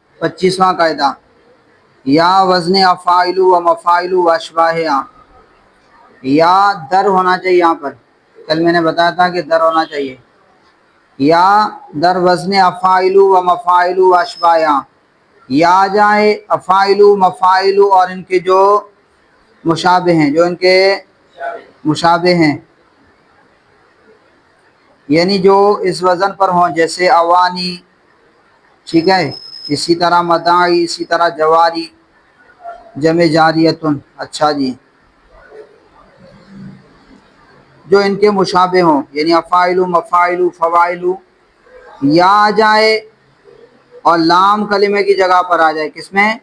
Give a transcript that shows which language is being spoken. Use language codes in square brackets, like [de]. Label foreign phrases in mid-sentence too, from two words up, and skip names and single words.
[ur] 25واں قاعدہ، [fa] یا وزن افاعل و مفاعل و اشباہہا، [ur] یا در ہونا چاہیے یہاں پر، کل میں نے بتایا تھا کہ در ہونا چاہیے، [fa] یا در وزن افاعل و مفاعل و اشباہہا، [ur] یا آ جائے افاعل مفاعل اور ان کے جو مشابہ ہیں، جو ان کے مشابہ ہیں، یعنی جو اس وزن پر ہوں، جیسے اوانی، ٹھیک ہے، اسی طرح مداعی، اسی طرح جواری، جمع جاریتن، اچھا جی، جو ان کے مشابہ ہوں، یعنی افاعل مفاعل فواعل، یا آ جائے اور لام کلمے کی جگہ پر آ جائے، کس میں؟